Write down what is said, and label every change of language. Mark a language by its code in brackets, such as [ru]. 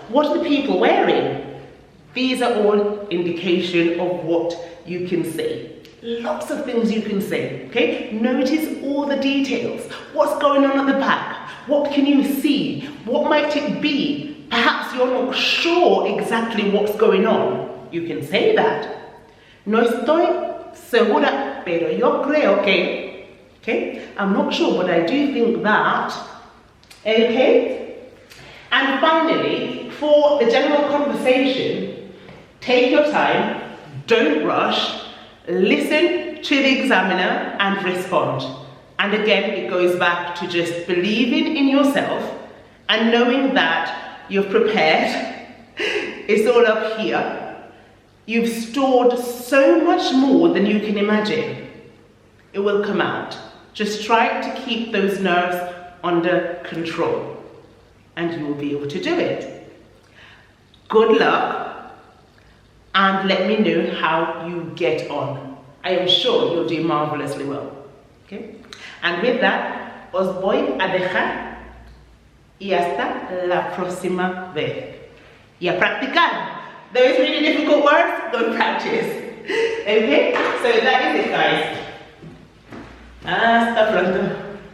[en] What are the people wearing? These are all indication of what you can say. Lots of things you can say, okay? Notice all the details. What's going on at the back? What can you see? What might it be? Perhaps you're not sure exactly what's going on. You can say that. [es] No estoy segura, pero yo creo que, okay? [en] I'm not sure, but I do think that, okay? And finally, for the general conversation, take your time, don't rush, listen to the examiner and respond. And again, it goes back to just believing in yourself and knowing that you've prepared. It's all up here. You've stored so much more than you can imagine. It will come out. Just try to keep those nerves under control and you will be able to do it. Good luck and let me know how you get on. I am sure you'll do marvelously well. Okay? [es] And with that, os voy a dejar y hasta la próxima vez. Y a practicar. [en] Those really difficult words, go practice. Okay? So that is it, guys. Hasta pronto.